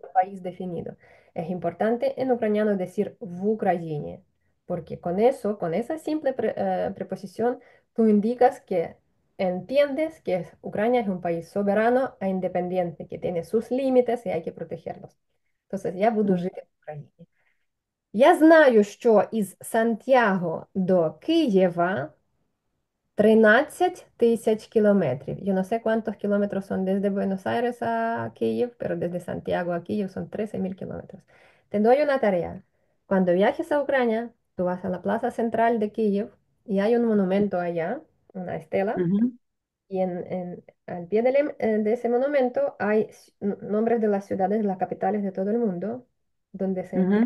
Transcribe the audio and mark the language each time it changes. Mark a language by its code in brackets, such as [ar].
[es] un país definido. Es importante en ucraniano decir [uk] в Украине, [es] porque con eso, con esa simple preposición, tú indicas que entiendes que Ucrania es un país soberano e independiente, que tiene sus límites y hay que protegerlos. Entonces, [uk] я буду жити в Україні. Я знаю, що із Сантьяго до Києва 13 тысяч [es] kilómetros. Yo no sé cuántos kilómetros son desde Buenos Aires a Kiev, pero desde Santiago a Kiev son 13.000 kilómetros. Te doy una tarea. Cuando viajes a Ucrania, tú vas a la plaza central de Kiev y hay un monumento allá, una estela, ujú, y al pie de ese monumento hay nombres de las ciudades, las capitales de todo el mundo, donde se indica